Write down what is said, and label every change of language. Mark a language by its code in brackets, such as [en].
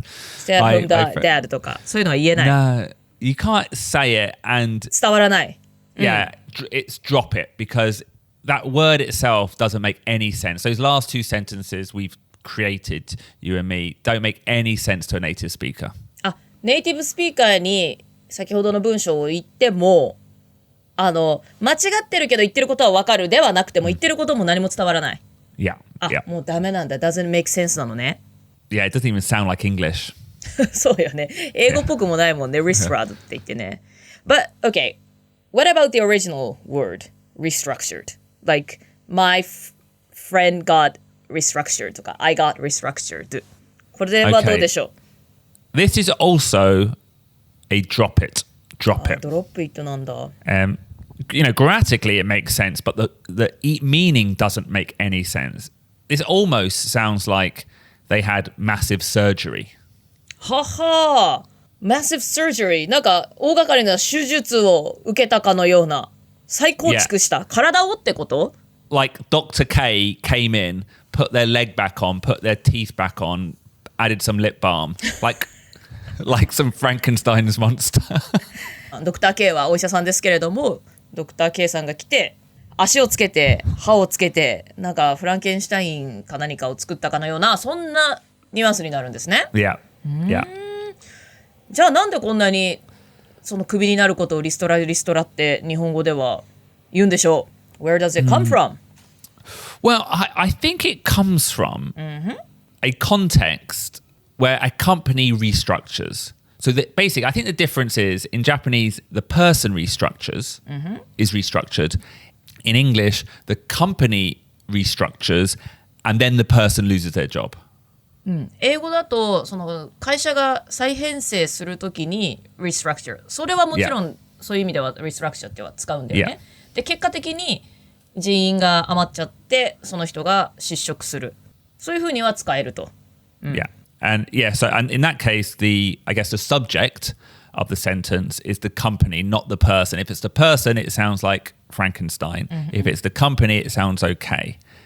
[en] Stay-at-home dad [ja] とか、そういうのは言えない。 [en] No, you can't say it and... [ja] 伝わらない。 [en] Yeah, it's drop it because that word itself doesn't make any sense. Those last two sentences we've created, you and me, don't make any sense to a native speaker. [ja] ネイティブスピーカーに先ほどの文章を言っても、間違ってるけど言ってることは分かるではなくても、言ってることも何も伝わらない。 [en] Yeah. [ja] もうダメなんだ。 [en] doesn't make sense [ja] なのね。 [en] Yeah, it doesn't even sound like English. [ja] そうよね。英語っぽくもないもんね。restructured って言ってね。 [en] But, okay. What about the original word? Restructured. Like, my friend got restructured とか、I got restructured. [ja] これはどうでしょう？ [en] This is also a drop it. Drop it. [ja] Drop it なんだ。 [en] Grammatically it makes sense, but the meaning doesn't make any sense. This almost sounds like they had massive surgery. はは。Massive surgery. [ja] なんか大掛かりな手術を受けたかのような。再構築した。Yeah. 体をってこと？ [en] Like Dr. K came in, put their leg back on, put their teeth back on, added some lip balm. Like some Frankenstein's monster. [ja] ドクター K はお医者さんですけれども、ドクター K さんが来て、足をつけて、歯をつけて、なんかフランケンシュタインか何かを作ったかのような、そんなニュアンスになるんですね。 [en] Yeah. Yeah. [ja] じゃあなんでこんなにそのクビになることをリストラって日本語では言うんでしょう。 [en] Where does it come from? Well, I think it comes from a context where a company restructures. So basically, I think the difference is in Japanese, the person restructures, is restructured. In English, the company restructures and then the person loses their job. [ja] 英語だとその会社が再編成するときに restructure、 それはもちろんそういう意味では restructure っては使うんだよね。で結果的に人員が余っちゃってその人が失職する、そういうふうには使えると。 [en] Yeah. And in that case, I guess the subject of the sentence is the company, not the person. If it's the person, it sounds like Frankenstein. If it's the company, it sounds okay.